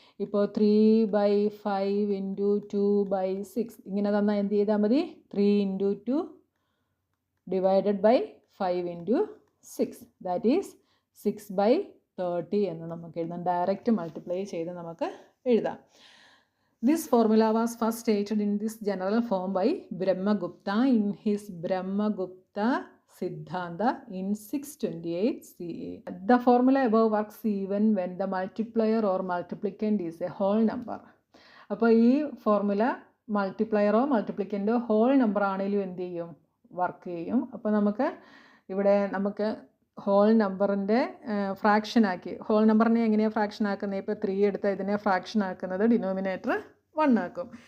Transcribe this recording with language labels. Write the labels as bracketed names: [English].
[Malayalam] ഇപ്പോൾ 3/5 ഇൻറ്റു 2/6 ഇങ്ങനെ തന്നാൽ എന്ത് ചെയ്താൽ മതി? [English] 3 into 2 divided by 5 into 6, that is 6/30 [Malayalam] എന്ന് നമുക്ക് എഴുതാം. ഡയറക്റ്റ് മൾട്ടിപ്ലൈ ചെയ്ത് നമുക്ക് എഴുതാം. [English] This formula was first stated in this general form by Brahmagupta in his Brahmagupta Siddhanta in 628 CE. The formula above works even when the multiplier or multiplicand is a whole number. [Malayalam] അപ്പോൾ ഈ formula മൾട്ടിപ്ലയറോ മൾട്ടിപ്ലിക്കൻ്റോ whole number ആണെങ്കിലും എന്ത് ചെയ്യും? Work ചെയ്യും. അപ്പോൾ നമുക്ക് whole നമ്പറിൻ്റെ ഫ്രാക്ഷനാക്കി, whole നമ്പറിനെ എങ്ങനെയാണ് ഫ്രാക്ഷൻ ആക്കുന്നത്? ഇപ്പോൾ 3 എടുത്താൽ ഇതിനെ ഫ്രാക്ഷൻ ആക്കുന്നത് ഡിനോമിനേറ്റർ 1 ആക്കും.